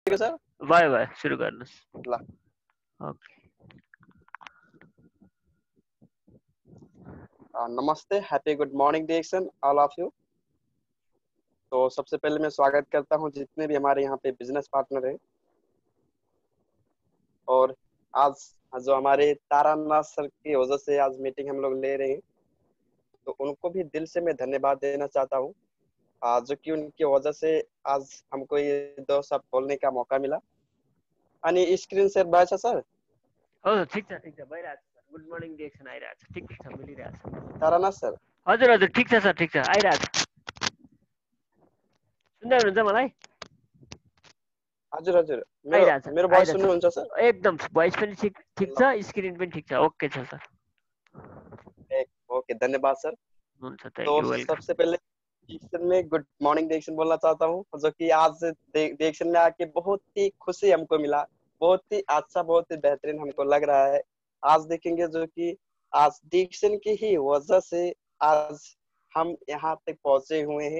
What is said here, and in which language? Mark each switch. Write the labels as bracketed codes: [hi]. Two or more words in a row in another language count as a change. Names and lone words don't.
[hi] ठीक है सर, [en] bye bye [ne] सुरु गर्नुहोस्। ल। ओके। नमस्ते, [en] happy good morning Direction all of you. [hi] तो सबसे पहले मैं स्वागत करता हूं जितने भी हमारे यहाँ पे बिजनेस पार्टनर हैं। और आज जो हमारे तारानाथ सर की वजह से आज मीटिंग हम लोग ले रहे हैं, तो उनको भी दिल से मैं धन्यवाद देना चाहता हूँ। जो कि उनकी वजह से आज हमको ये दो शब्द बोलने का मौका मिला। [ne] अनि स्क्रिन शेयर भएछ सर? हो ठिक छ भइरहेछ सर। [en] good morning [ne] डिरेक्सन आइरहेछ, ठिक छ, मिलिरहेछ। तारानाथ सर? हजुर हजुर ठिक छ सर, ठिक छ, आइरहेछ। सुन्दै हुनुहुन्छ मलाई? हजुर हजुर, मेरो आइरहेछ मेरो भोइस आइरहेछ सुन्नुहुन्छ सर? एकदम। भोइस पनि ठिक ल, छ, स्क्रिन पनि ठिक छ, ओके छ सर। ओके, धन्यवाद सर। हुन्छ, थ्याङ्क [hi] तो [en] you, welcome. [hi] सबसे पहले डिक्शन में [en] good morning [hi] डिक्शन बोलना चाहता हूँ, जो कि आज डिक्शन में आके बहुत ही खुशी हमको मिला। बहुत ही अच्छा, बहुत ही बेहतरीन हमको लग रहा है। आज देखेंगे जो कि आज डिक्शन की ही वजह से आज हम यहाँ तक पहुंचे हुए हैं।